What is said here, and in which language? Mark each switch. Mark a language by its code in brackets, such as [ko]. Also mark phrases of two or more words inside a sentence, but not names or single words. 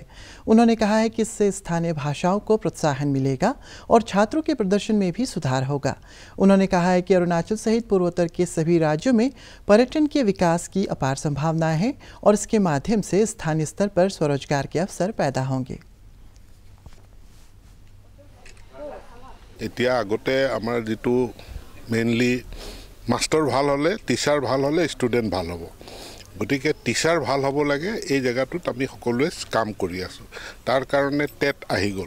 [hi] उन्होंने कहा है कि इससे स्थानीय भाषाओं को प्रोत्साहन मिलेगा और छात्रों के प्रदर्शन में भी सुधार होगा। उन्होंने कहा है कि अरुणाचल सहित पूर्वोत्तर के सभी राज्यों में पर्यटन के विकास की अपार संभावनाएं हैं और इसके माध्यम से स्थानीय स्तर पर स्वरोजगार के अवसर पैदा होंगे। [as] এতিয়া আগতে আমাৰ যেটো [en] mainly master [as] ভাল হলে টিচাৰ ভাল হলে ষ্টুডেন্ট ভাল হ'ব। গতিকে টিচাৰ ভাল হ'ব লাগে এই জায়গাটোত আমি সকলোৱে কাম কৰি আছো। তাৰ কাৰণে টেট আহি গল।